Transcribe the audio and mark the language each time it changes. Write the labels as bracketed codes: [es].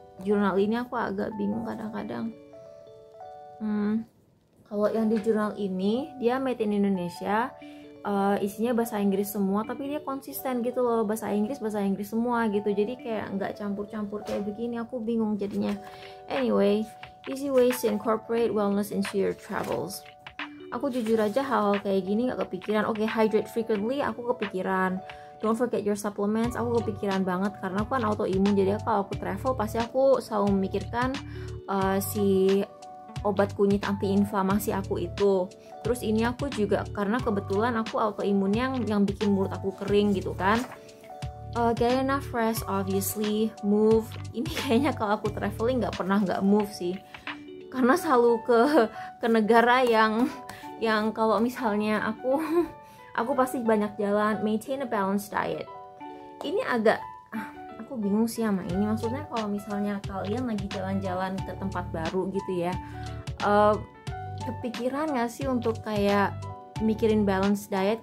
[id] jurnal ini aku agak bingung kadang-kadang. Kalau yang di jurnal ini dia made in Indonesia, isinya bahasa Inggris semua, tapi dia konsisten gitu loh, bahasa Inggris semua gitu, jadi kayak nggak campur-campur kayak begini, aku bingung jadinya. [en] Anyway, easy ways to incorporate wellness into your travels. [id] Aku jujur aja hal kayak gini nggak kepikiran. Oke, [en] hydrate frequently [id] aku kepikiran. [en] Don't forget your supplements, [id] aku kepikiran banget karena aku kan autoimun, jadi kalau aku travel pasti aku selalu memikirkan si obat kunyit anti-inflamasi aku itu. Terus ini aku juga karena kebetulan aku autoimun yang bikin mulut aku kering gitu kan. [en] Get enough rest, obviously. Move. [id] Ini kayaknya kalau aku traveling nggak pernah nggak move sih, karena selalu ke negara yang kalau misalnya aku pasti banyak jalan. [en] Maintain a balanced diet. [id] Ini agak aku bingung sih sama ini, maksudnya kalau misalnya kalian lagi jalan-jalan ke tempat baru gitu ya, kepikiran gak sih untuk kayak mikirin balance diet?